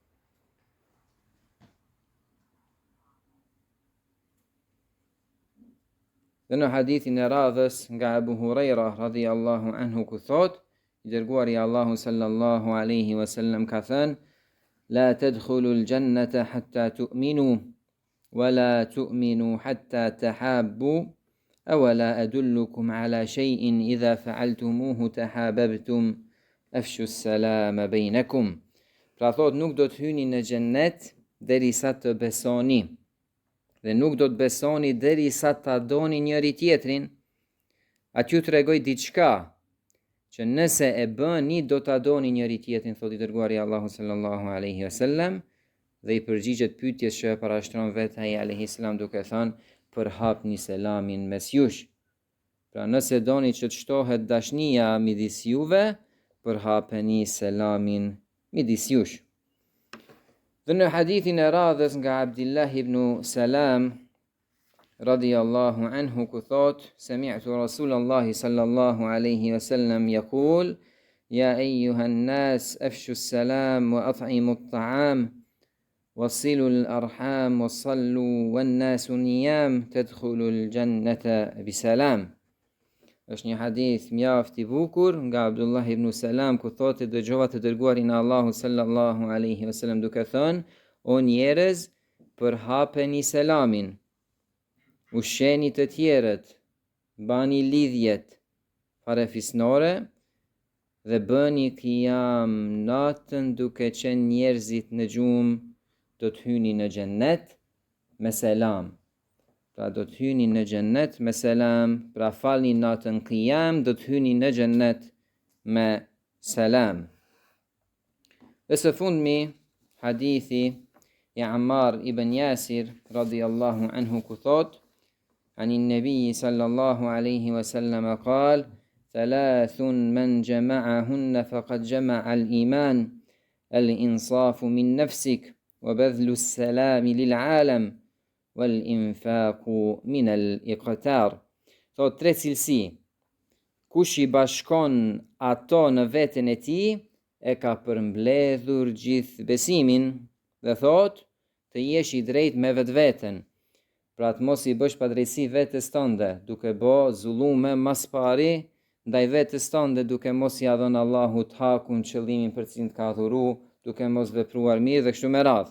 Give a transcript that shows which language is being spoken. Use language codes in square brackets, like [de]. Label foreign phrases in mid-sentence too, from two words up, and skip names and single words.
[sq] Dhe në hadithin e radhës nga Abu Huraira [ar] رضي الله عنه [sq] ku thot, i dërguari Allahu [ar] صلى الله عليه وسلم [sq] ka thënë, [ar] لا تدخلوا الجنة حتى تؤمنوا ولا تؤمنوا حتى تحابوا أولا أدلكم على شيء إذا فعلتموه تحاببتم أفشوا السلام بينكم. [sq] Pra thot, nuk do të hyni në xhennet derisa të besoni, dhe nuk do të besoni derisa ta doni njëri tjetrin. Aty tregoj diçka që nëse e bëni do ta doni njëri tjetrin, thot i dërguari Allahu [ar] صلى الله عليه وسلم, [sq] dhe i përgjigjet pyetjes që parashtron vetë ai [ar] عليه السلام [sq] duke thënë, përhapni selamin mes jush. Pra nëse doni që të shtohet dashnia midis juve, përhapeni selamin midis jush. Dhe në hadithin e radhës nga Abdullah ibn Salam [ar] رضي الله عنه [sq] ku thot, [ar] سمعت رسول الله صلى الله عليه وسلم يقول يا أيها الناس أفشوا السلام وأطعموا الطعام وصلوا الأرحام وصلوا والناس نيام تدخلوا الجنة بسلام. [sq] Është një hadith mjaft i bukur nga Abdullah ibn Salam ku thotë, dëgjova të dërguarin e Allahut [ar] صلى الله عليه وسلم [sq] duke thënë, o njerëz, përhapeni selamin, ushqeni të tjerët, bani lidhjet farefisnore dhe bëni qiyam natën duke qenë njerëzit në gjumë, do të hyni në xhennet me selam. Pra do të hyni në xhennet me selam, pra falni natën qiyam, do të hyni në xhennet me selam. Dhe së fundmi, hadithi i Ammar ibn Yasir [ar] رضي الله عنه [sq] ku thot, [ar] عن النبي صلى الله عليه وسلم قال: 3 من جمعهن فقد جمع الإيمان، الإنصاف من نفسك، وبذل السلام للعالم، والإنفاق من الإقتار. [sq] Thot 3 cilësi, kush i bashkon ato në veten e tij, e ka përmbledhur gjithë besimin, dhe thot, të jesh i drejt me vetveten, pra të mos i bësh padrejsi vetes tënde, duke bë zullume mas pari ndaj vetes tënde, duke mos i dhënë Allahut hakun, qëllimin për cilin të ka adhuru, duke mos vepruar mirë dhe kështu me radhë.